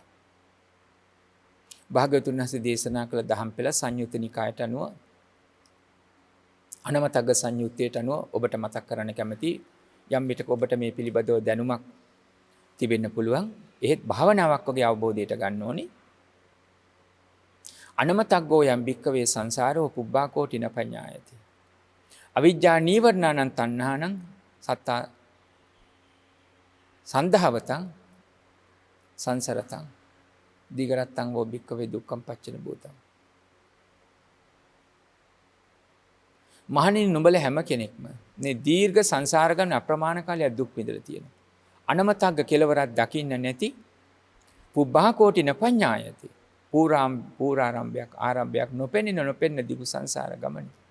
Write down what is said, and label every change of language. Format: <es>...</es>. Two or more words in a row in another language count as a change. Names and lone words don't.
<si>භාග්‍යවතුන් වහන්සේ දේශනා කළ දහම් පෙළ සංයුත්ත නිකායට අනුව අනවතග්ග සංයුත්තයට අනුව ඔබට මතක් කරන්න කැමති යම් විටක ඔබට මේ පිළිබඳව දැනුමක් තිබෙන්න පුළුවන්. එහෙත් භාවනාවක් වගේ අවබෝධයට ගන්න ඕනේ.</si> <pi>අනමතග්ගෝ යම් භික්කවේ සංසාරෝ පුබ්බා කෝටින පඤ්ඤායති. අවිජ්ජා නීවරණං තණ්හානං සත්තා සන්දහවතං සංසරතං දීගරත්තං වෝ භික්කවේ දුක්ඛං පච්චන භූතං.</pi> <si>මහණෙනි නුඹලා හැම කෙනෙක්ම මේ දීර්ඝ සංසාර ගමන අප්‍රමාණ කාලයක් දුක් විඳලා තියෙනවා. අනමතග්ග කෙලවරක් දකින්න නැති</si> <pi>පුබ්බා කෝටින පඤ්ඤායති.</pi> <si>පූරාරම්භයක් ආරම්භයක් නොපෙන්න දිගු සංසාර ගමන.</si>